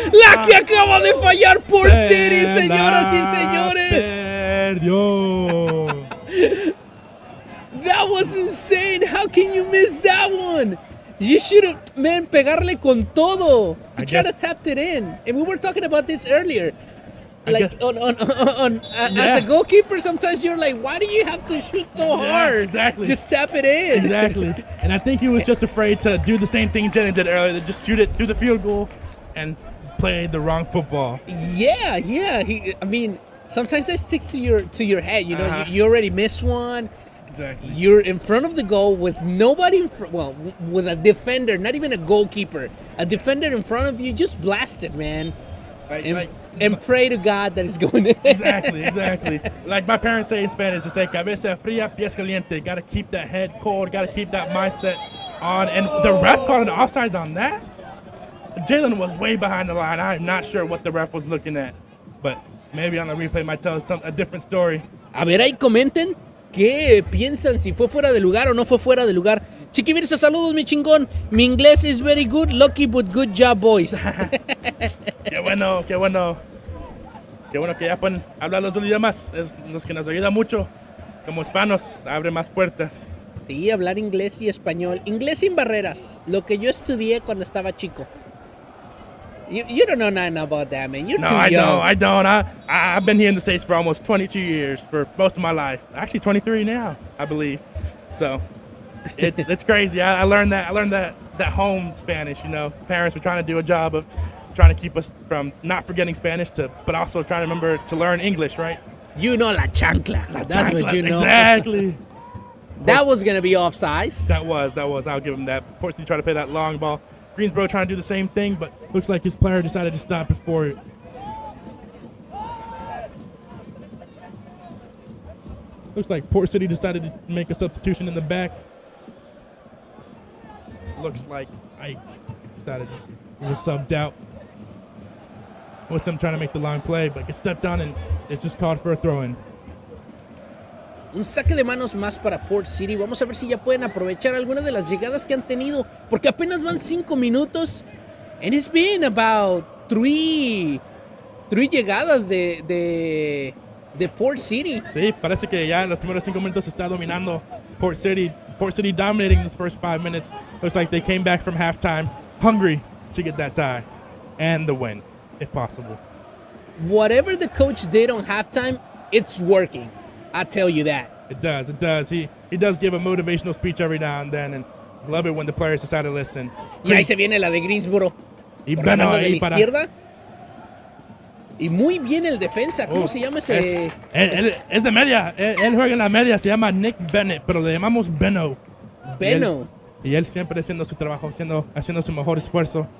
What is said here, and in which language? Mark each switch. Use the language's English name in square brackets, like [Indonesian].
[Spanish] La que acaba de fallar Port City, señoras y señores. Perdió. [English] That was insane. How can you miss that one? You should have, man, [Spanish] pegarle con todo. [English] You should have tapped it in. And we were talking about this earlier. Like as a goalkeeper, sometimes you're like, why do you have to shoot so hard? Exactly. Just tap it in. Exactly. And I think he was just afraid to do the same thing Jenny did earlier, to just shoot it through the field goal and play the wrong football. Yeah. I mean, sometimes that sticks to your head. You know, you already missed one. Exactly. You're in front of the goal with nobody in front. Well, with a defender, not even a goalkeeper. A defender in front of you, just blast it, man. And pray to God that it's going in. Exactly. Like my parents say in Spanish, it's like [Spanish] cabeza fría, pies caliente. [English] Got to keep that head cold. Got to keep that mindset on. And the ref called an offsides on that. Jalen was way behind the line. I'm not sure what the ref was looking at, but maybe on the replay might tell us a different story. [Spanish] A ver, ahí comenten qué piensan, si fue fuera de lugar o no fue fuera de lugar. [English] Chiqui Virsa, [Spanish] saludos, mi chingón. Mi inglés [English] is very good, lucky but good job, boys. [Spanish] Qué bueno que ya pueden hablar los dos idiomas. Es los que nos ayuda mucho. Como hispanos, abre más puertas. Sí, hablar inglés y español. Inglés sin barreras, lo que yo estudié cuando estaba chico. [English] You don't know nothing about that, man. You're too young. I don't. I've been here in the States for almost 22 years, for most of my life. Actually, 23 now, I believe. So it's crazy. I learned that home Spanish. You know, parents were trying to do a job of trying to keep us from not forgetting Spanish, but also trying to remember to learn English, right? You know la chancla. That's what you know. Exactly. That was gonna be offsides. That was. I'll give him that. Of he tried to play that long ball. Greensboro trying to do the same thing, but looks like his player decided to stop before it. Looks like Port City decided to make a substitution in the back. Looks like Ike decided he was subbed out. With him trying to make the long play, but gets stepped on and it's just called for a throw-in. [Spanish] Un saque de manos más para Port City. Vamos a ver si ya pueden aprovechar algunas de las llegadas que han tenido, porque apenas van 5 minutos. [English] And it's been about 3 llegadas de Port City. [Spanish] Sí, parece que ya en los primeros 5 minutos está dominando Port City. [English] Port City dominating these first 5 minutes. Looks like they came back from halftime hungry to get that tie and the win, if possible. Whatever the coach did on halftime, it's working. I tell you that. It does. He does give a motivational speech every now and then, and I love it when the players decide to listen. [Spanish] Y ahí se viene la de Greensboro. Y bueno, de la izquierda. Y muy bien el defensa. ¿Cómo se llama ese? Es de media. Él juega en la media. Se llama Nick Bennett, pero le llamamos Beno. Y él siempre haciendo su trabajo, haciendo su mejor esfuerzo.